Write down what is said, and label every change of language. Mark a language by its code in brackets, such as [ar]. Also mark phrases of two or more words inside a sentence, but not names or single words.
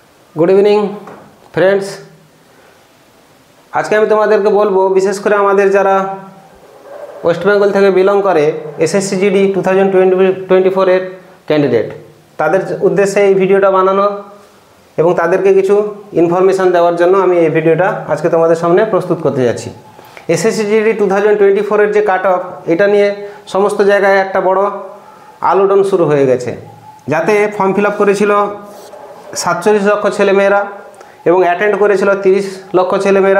[en] good evening friends. [bn] আজ কে তোমাদেরকে বলবো বিশেষ করে আমাদের যারা ওয়েস্ট বেঙ্গল থেকে বিলং করে এসএসসি জিডি 2024 এর ক্যান্ডিডেট তাদের উদ্দেশ্যে এই ভিডিওটা বানানো এবং তাদেরকে কিছু ইনফরমেশন দেওয়ার জন্য আমি এই ভিডিওটা আজকে তোমাদের সামনে প্রস্তুত করতে যাচ্ছি। এসএসসি জিডি 2024 এর যে [en] cut off [bn] এটা নিয়ে সমস্ত জায়গায় একটা বড় আলোড়ন শুরু হয়ে গেছে। যাতে [en] form fill up [bn] করেছিল 47 লক্ষ ছেলেমেয়েরা এবং অ্যাটেন্ড করেছিল 30 লক্ষ ছেলেমেয়েরা।